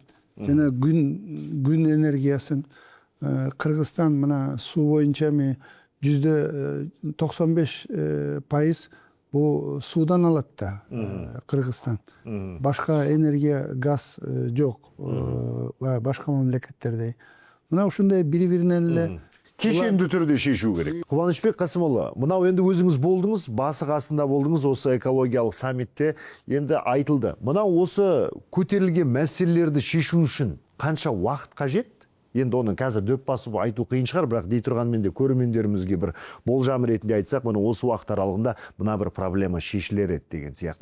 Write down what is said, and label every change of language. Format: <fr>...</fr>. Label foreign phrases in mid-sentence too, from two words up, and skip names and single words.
<ky>Жана күн энергиясын Кыргызстан мына суу боюнча 95% бул суудан алат да Кыргызстан. Башка энергия, газ жок. Башка мамлекеттердей. Мына ушундай бири-биринен эле</ky> <kk>кешенді түрде шешу керек. Кубанычбек Касымұлы, мынау енді өзіңіз болдыңыз, басы қасында болдыңыз осы экологиялық саммитте, енді айтылды. Мынау осы көтерілген мәселелерді шешу үшін қанша уақыт қажет? Енді оның қазір дөп басып айту қиын шығар, бірақ дей тұрғанмен де көрермендерімізге бір болжам ретінде айтсақ, міне осы уақыт аралығында мына бір проблема шешілер еді деген сияқты.</kk>